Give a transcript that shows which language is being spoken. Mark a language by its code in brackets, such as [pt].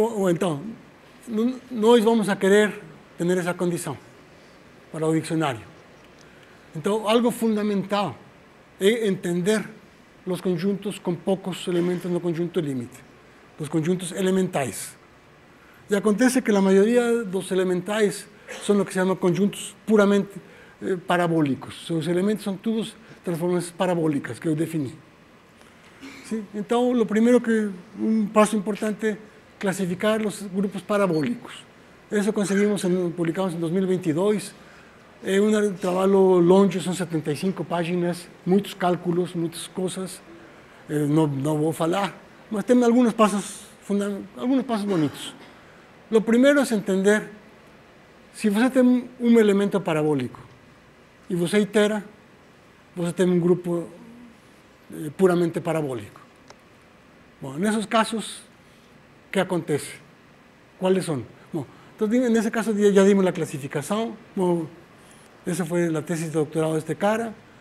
[pt] Então, nós vamos a querer ter essa condição para o dicionário. Então, algo fundamental é entender os conjuntos com poucos elementos no conjunto limite, os conjuntos elementais. E acontece que a maioria dos elementais [es] son lo que se llaman conjuntos puramente parabólicos. Sus elementos son todas transformaciones parabólicas que yo definí. ¿Sí? Entonces, lo primero un paso importante, clasificar los grupos parabólicos. Eso conseguimos, publicamos en 2022. Un trabajo longo, son 75 páginas, muchos cálculos, muchas cosas. No voy a hablar, pero tengo algunos pasos bonitos. Lo primero es entender, si [pt] você tem [es] un elemento parabólico y você itera, você tem un grupo puramente parabólico. Bueno, en esos casos, ¿qué acontece? ¿Cuáles son? Bueno, entonces, en ese caso ya dimos la clasificación. Bueno, esa fue la tesis de doctorado de este cara.